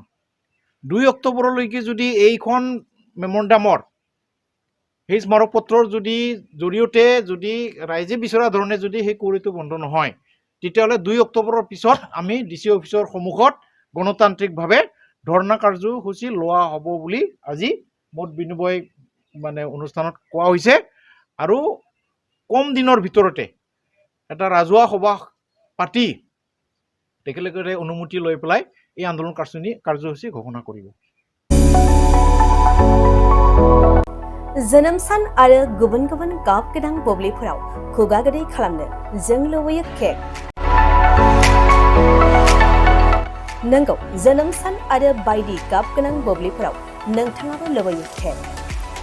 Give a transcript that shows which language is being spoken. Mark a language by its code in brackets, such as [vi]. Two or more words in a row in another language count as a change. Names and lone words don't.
[as] 2 অক্টোবৰলৈকে যদি এইখন মেমৰেণ্ডামৰ সেই স্মাৰকপত্ৰৰ জৰিয়তে যদি ৰাইজে বিচৰা ধৰণে যদি সেই কুঁৱৰীটো বন্ধ নহয়, তেতিয়াহ'লে 2 অক্টোবৰৰ পিছত আমি DC অফিচৰ সন্মুখত গণতান্ত্ৰিকভাৱে ধৰ্ণা কাৰ্যসূচী লোৱা হ'ব বুলি আজি মত বিনিময় অনুষ্ঠানত কোৱা হৈছে। আৰু কম দিনৰ ভিতৰতে এটা ৰাজহুৱা সভা পাতি তেখেতলোকে অনুমতি লৈ পেলাই এই আন্দোলন কাৰ্যসূচী ঘোষণা কৰিব। [brx] जोनोम सान आरो गुबुन गुबुन गाब गोनां बुब्लिफोराव खुगा गोदै खालामनो जों लुबैयो केक। नंगौ, जोनोम सान आरो बायदि गाब गोनां बुब्लिफोराव नोंथाङाबो लुबैयो केक।